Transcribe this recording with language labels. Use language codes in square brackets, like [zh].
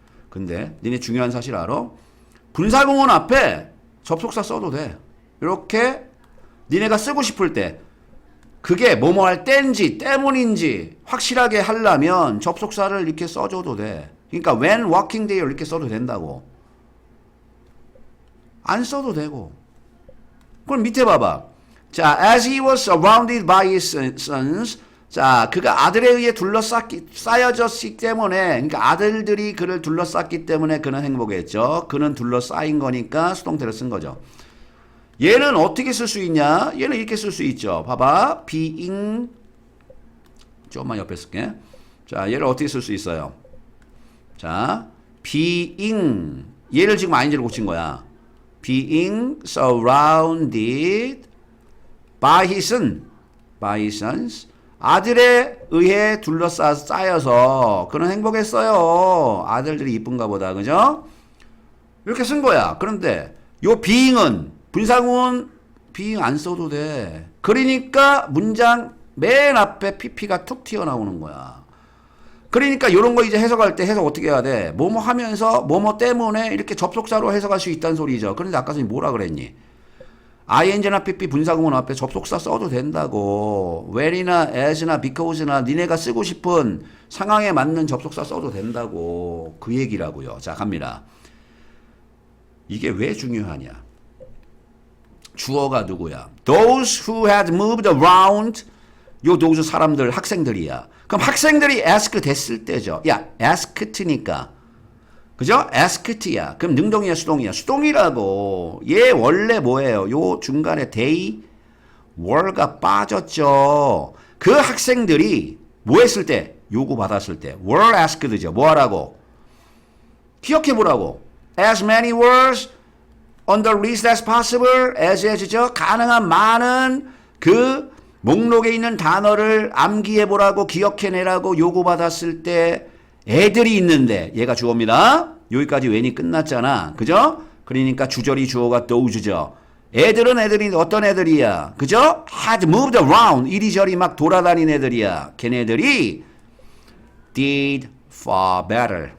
[ko] 근데 니네 중요한 사실 알아? 분사구문 앞에 접속사 써도 돼. 이렇게 니네가 쓰고 싶을 때 그게 뭐뭐 할 때인지 때문인지 확실하게 하려면 접속사를 이렇게 써줘도 돼. 그러니까 [en] when working day [ko] 이렇게 써도 된다고. 안 써도 되고. 그럼 밑에 봐봐. [en] 자, as he was surrounded by his sons. [ko] 자, 그가 아들에 의해 쌓여졌기 때문에, 그러니까 아들들이 그를 둘러쌌기 때문에 그는 행복했죠. 그는 둘러싸인 거니까 수동태를 쓴 거죠. 얘는 어떻게 쓸 수 있냐? 얘는 이렇게 쓸 수 있죠. 봐봐. being. 조금만 옆에 쓸게. 자, 얘를 어떻게 쓸 수 있어요? 자, being. 얘를 지금 ing를 고친 거야. [en] being surrounded by his sons. [ko] 아들에 의해 쌓여서 그는 행복했어요. 아들들이 이쁜가 보다. 그죠? 이렇게 쓴 거야. 그런데 요 being은 분사구문 being 안 써도 돼. 그러니까 문장 맨 앞에 pp가 툭 튀어나오는 거야. 그러니까 이런 거 이제 해석할 때 해석 어떻게 해야 돼? 뭐뭐 하면서 뭐뭐 때문에 이렇게 접속사로 해석할 수 있다는 소리죠. 그런데 아까 전에 뭐라 그랬니? ing나 pp 분사구문 앞에 접속사 써도 된다고. where이나 as나 because나 니네가 쓰고 싶은 상황에 맞는 접속사 써도 된다고. 그 얘기라고요. 자, 갑니다. 이게 왜 중요하냐? 주어가 누구야? [en] Those who had moved around. [ko] 요 those 사람들 학생들이야. 그럼 학생들이 ask 됐을 때죠. 야, asked니까. 그죠? asked야. 그럼 능동이야, 수동이야? 수동이라고. 얘 원래 뭐예요? 요 중간에 they, were가 빠졌죠. 그 학생들이 뭐 했을 때? 요구받았을 때. were asked죠. 뭐 하라고? 기억해보라고. [en] as many words on the list as possible. as죠. [ko] 가능한 많은 그 목록에 있는 단어를 암기해보라고 기억해내라고 요구받았을 때 애들이 있는데 얘가 주어입니다. 여기까지 when이 끝났잖아. 그죠? 그러니까 주절이 주어가 those죠. 애들은 애들이 어떤 애들이야? 그죠? [en] had moved around. [ko] 이리저리 막 돌아다닌 애들이야. 걔네들이 [en] did far better.